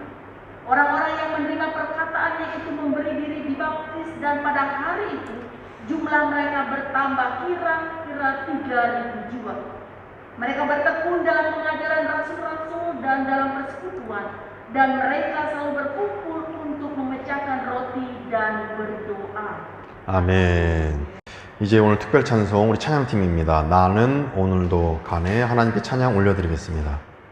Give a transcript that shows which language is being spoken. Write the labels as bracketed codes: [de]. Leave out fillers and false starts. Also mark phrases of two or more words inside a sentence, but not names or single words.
[id] Orang-orang yang menerima perkataannya itu memberi diri dibaptis, dan pada hari itu jumlah mereka bertambah kira-kira 3.000 jiwa. Mereka bertekun dalam pengajaran rasul-rasul dan dalam persekutuan, dan mereka selalu berkumpul untuk memecahkan roti dan berdoa. [ko] 아멘. 이제 오늘 특별 찬송 우리 찬양팀입니다. 나는 오늘도 가네. 하나님께 찬양 올려드리겠습니다.